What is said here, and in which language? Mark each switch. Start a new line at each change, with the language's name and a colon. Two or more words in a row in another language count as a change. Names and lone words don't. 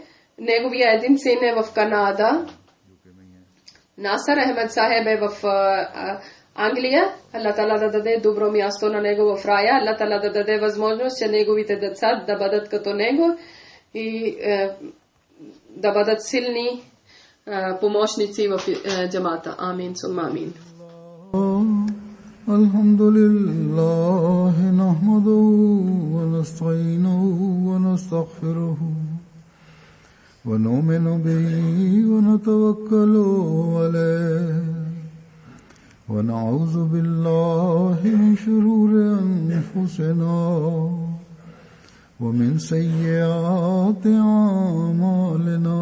Bulgarian: Неговия един син в Канада. Насър Ахмед Сахеб в Англия. Аллах Таала да даде добро място на него в рая. Аллах Таала да даде възможност, че неговите деца да бъдат като него и да бъдат силни помощници в джамата.
Arabic: آمين ثم آمين. الحمد لله نحمده ونستعينه ونستغفره ونؤمن به ونتوكل عليه ونعوذ بالله من شرور أنفسنا ومن سيئات أعمالنا.